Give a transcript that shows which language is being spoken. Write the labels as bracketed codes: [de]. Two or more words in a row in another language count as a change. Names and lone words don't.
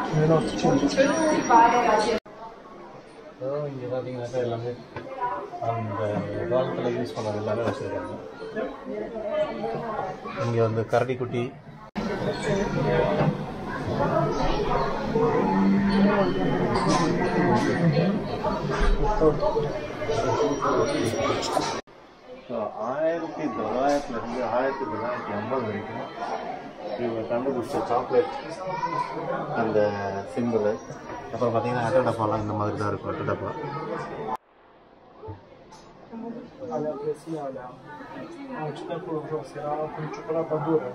[de] Und 50 war er als [ta] இங்கே பார்த்தீங்கன்னாக்கா எல்லாமே அந்த காலத்தில் யூஸ் பண்ணது எல்லாமே வச்சுருக்காங்க. இங்கே வந்து கரடிக்குட்டி, ஸோ 1900 1950 வரைக்கும் இவங்க கண்டுபிடிச்ச சாக்லேட் அந்த சிம்பிள். அப்புறம் பார்த்தீங்கன்னா அட்டை டப்பாலாம் இந்த மாதிரி தான் இருக்கும். அட்டை டப்பா [ro] Alea presia alea. Am citit acolo jos, era cu ciocolata dură.